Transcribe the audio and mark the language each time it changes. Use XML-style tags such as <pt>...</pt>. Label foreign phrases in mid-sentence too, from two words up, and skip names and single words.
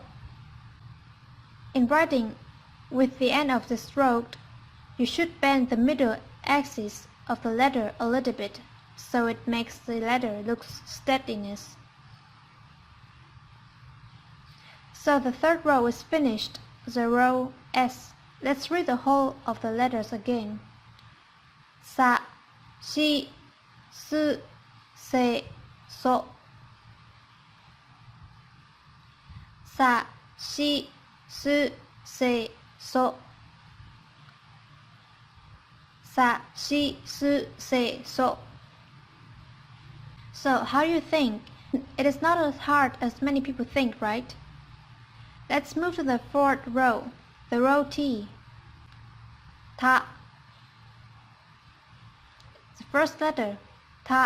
<en>In writing, with the end of the stroke, you should bend the middle axis of the letter a little bit, so it makes the letter look steadiness. So the third row is finished, the row S. Let's read the whole of the letters again.</en> <ja>Sa, Si, Su, Se, So. Sa, Si, Su, Se, So. Sa, Si, Su, Se, So.</ja> <en>So how do you think? It is not as hard as many people think, right? Let's move to the fourth row, the row T. Ta. The first letter,</en> <ja>Ta.</ja>